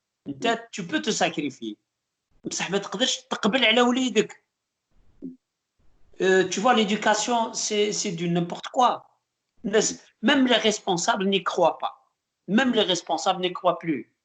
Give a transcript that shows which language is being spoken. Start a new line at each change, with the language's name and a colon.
Arabic: انت
French: tu peux te sacrifier.
Arabic: بصح ما تقدرش تقبل على وليدك.
French: Tu vois, l'éducation, c'est du n'importe quoi. Même les responsables n'y croient pas. Même les responsables n'y croient plus.